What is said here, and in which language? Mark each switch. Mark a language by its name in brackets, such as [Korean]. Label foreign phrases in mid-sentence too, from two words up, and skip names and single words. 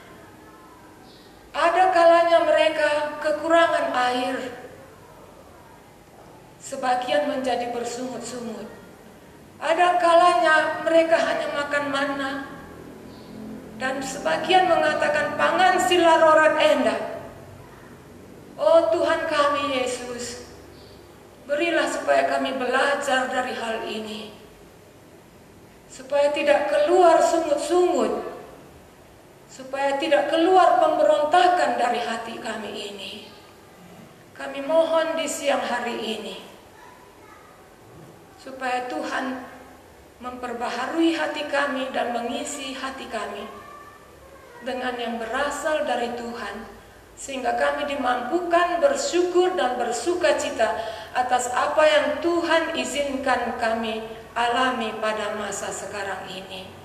[Indonesian] Ada kalanya mereka kekurangan air, sebagian menjadi bersungut-sungut. Ada kalanya mereka hanya makan mana, dan sebagian mengatakan [Batak Karo] pangan sila rorat enda. [Indonesian] Oh Tuhan kami Yesus, berilah supaya kami belajar dari hal ini, supaya tidak keluar sungut-sungut supaya tidak keluar pemberontakan dari hati kami ini. Kami mohon di siang hari ini, supaya Tuhan memperbaharui hati kami dan mengisi hati kami dengan yang berasal dari Tuhan, sehingga kami dimampukan bersyukur dan bersukacita atas apa yang Tuhan izinkan kami alami pada masa sekarang ini.